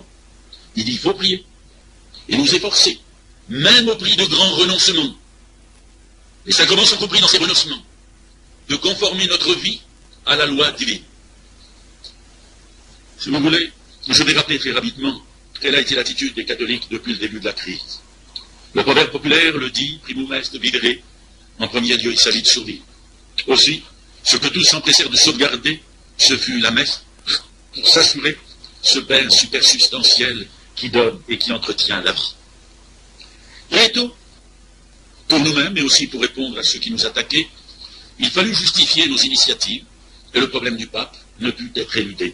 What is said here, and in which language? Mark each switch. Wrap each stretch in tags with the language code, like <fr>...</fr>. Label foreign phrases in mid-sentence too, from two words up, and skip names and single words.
<fr>Il dit qu'il faut prier et nous efforcer, même au prix de grands renoncements. Les sacrements sont compris dans ces renoncements, de conformer notre vie à la loi divine. Si vous voulez, je vais rappeler très rapidement quelle a été l'attitude des catholiques depuis le début de la crise. Le proverbe populaire le dit,</fr> <la>primum est vivere,</la> <fr>en premier Dieu il s'agit de survivre. Aussi, ce que tous s'empressèrent de sauvegarder, ce fut la messe, pour s'assurer ce bel supersubstantiel qui donne et qui entretient la vie. Très tôt, pour nous-mêmes, mais aussi pour répondre à ceux qui nous attaquaient, il fallut justifier nos initiatives, et le problème du pape ne put être éludé.</fr>